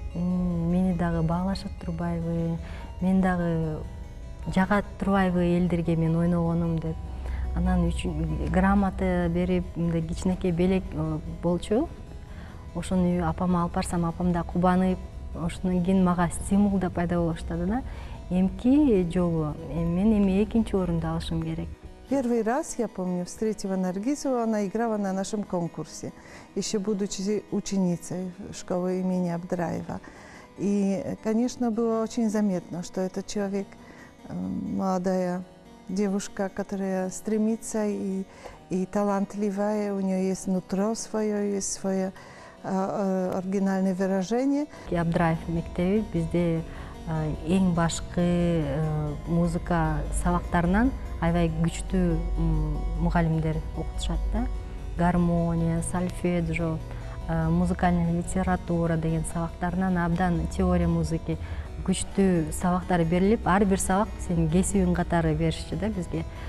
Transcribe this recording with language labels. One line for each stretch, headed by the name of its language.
Kyrgyz: Мени дагы баалашып турбайбы, мен дагы жагат турбайбы элдерге мен ойногонум деп. Анан грамота берип, мындай кичинекей белек болчу. Ошону апама алып барсам, апам да кубанып, ошондон кийин мага стимул да пайда боло баштады да. Эмки жолу мен эми 2-орунду алышым керек.
Russian: Первый раз, я помню, встретила Наргизу, она играла на нашем конкурсе, еще будучи ученицей школы имени Абдраева. И, конечно, было очень заметно, что этот человек, молодая девушка, которая стремится и талантливая, у нее есть нутро свое, есть свое оригинальное выражение.
Kyrgyz: Абдраев мектеби бизде эң башкы музыка сабактарынан аябай күчтүү мугалимдер окутушат да.
Russian: Гармония, сольфеджио, музыкальная литература
Kyrgyz: деген сабактарынан абдан
Russian: теория музыки
Kyrgyz: күчтүү сабактар берилип, ар бир сабак сенин кесибиң катары беришчү да бизге.